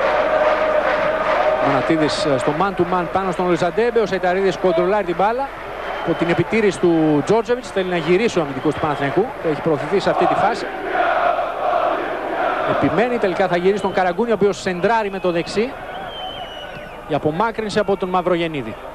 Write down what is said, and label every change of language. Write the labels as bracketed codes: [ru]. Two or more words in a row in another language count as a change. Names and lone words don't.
[el] Μανατίδης στο [en] man to man [el] πάνω στον Λουζαντέμπε. Ο Σεϊταρίδης κοντρολάρει την μπάλα. από την επιτήρηση του Τζόρτζεβιτς. Θέλει να γυρίσει ο αμυντικός του Παναθηναϊκού. Έχει προωθηθεί σε αυτή τη φάση. Επιμένει, τελικά θα γυρίσει τον Καραγκούνη, ο οποίος σεντράρει με το δεξί. Η απομάκρυνση από τον Μαυρογεννίδη.